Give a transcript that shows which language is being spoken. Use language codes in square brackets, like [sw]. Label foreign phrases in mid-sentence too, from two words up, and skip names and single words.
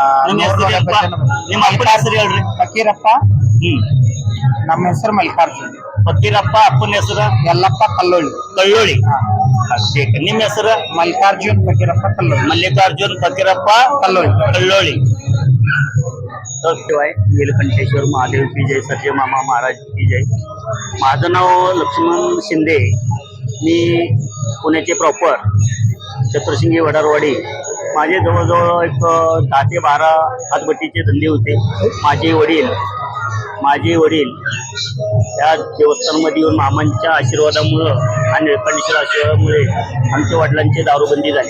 [kn] ನಿಮ್ಮ ಅಪ್ಪನ ಹೆಸರು ಹೇಳ್ರಿ. ಫಕೀರಪ್ಪ. ನಮ್ಮ ಹೆಸರು ಮಲ್ಲಿಕಾರ್ಜುನ್. ಫಕೀರಪ್ಪ. ಅಪ್ಪನ ಹೆಸರು ಯಲ್ಲಪ್ಪ ಕಲ್ಲೋಳಿ. ನಿಮ್ಮ ಹೆಸರು? ಮಲ್ಲಿಕಾರ್ಜುನ್ ಫಕೀರಪ್ಪ ಕಲ್ಲೋಳಿ. ಮಲ್ಲಿಕಾರ್ಜುನ್ ಫಕೀರಪ್ಪ ಕಲ್ಲೋಳಿ. [hi] शिवाय नीलकंठेश्वर महादेव की जय. सर्जे मामा महाराज की जय. [mr] माझं नाव लक्ष्मण शिंदे. मी पुण्याचे प्रॉपर चतुर्शिंगी वडारवाडी. माझे जवळजवळ एक 10 ते 12 हातभट्टीचे धंदे होते. माझे वडील त्या देवस्थानमध्ये येऊन मामांच्या आशीर्वादामुळं आणि निळकंठेश्वर आशीर्वादामुळे आमच्या वडिलांची दारूबंदी झाली.